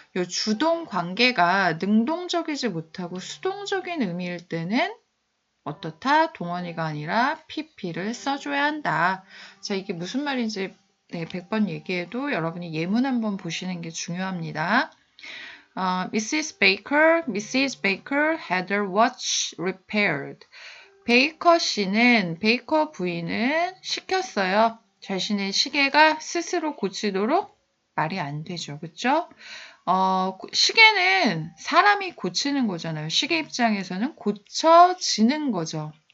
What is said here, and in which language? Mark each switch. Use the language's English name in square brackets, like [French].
[Korean] 이 주동 관계가 능동적이지 못하고 수동적인 의미일 때는 어떻다? 동원이가 아니라 pp를 써줘야 한다. 자, 이게 무슨 말인지 100번 얘기해도 여러분이 예문 한번 보시는 게 중요합니다. [English] Mrs. Baker had her watch repaired. [Korean] 베이커 씨는, 베이커 부인은 시켰어요. 자신의 시계가 스스로 고치도록 말이 안 되죠. 그쵸? 시계는 사람이 고치는 거잖아요. 시계 입장에서는 고쳐지는 거죠.